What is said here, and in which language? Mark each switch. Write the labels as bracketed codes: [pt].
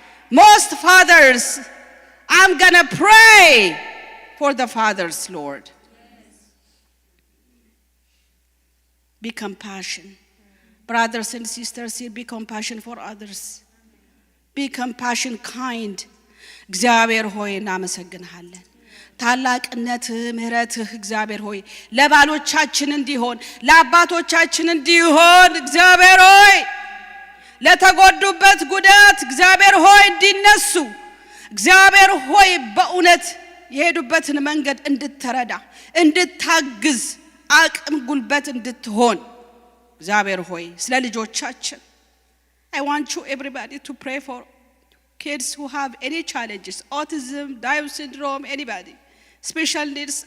[en] Most fathers, I'm gonna pray for the fathers, Lord. Be compassionate. Brothers and sisters here, be compassionate for others. Be compassionate, kind. [am] እግዚአብሔር ሆይ እናመሰግንሃለን። ታላቅነትህ ምሕረትህ እግዚአብሔር ሆይ ለባሎቻችን እንዲሆን ለአባቶቻችን እንዲሆን እግዚአብሔር ሆይ ለተጎዱበት ጉዳት እግዚአብሔር ሆይ እንዲነሱ እግዚአብሔር ሆይ በእውነት የሄዱበትን መንገድ እንድትረዳ እንድታግዝ አቅም ጉልበት እንድትሆን እግዚአብሔር ሆይ ስለ ልጆቻችን [en] I want you everybody to pray for kids who have any challenges, autism, Down syndrome, anybody, special needs.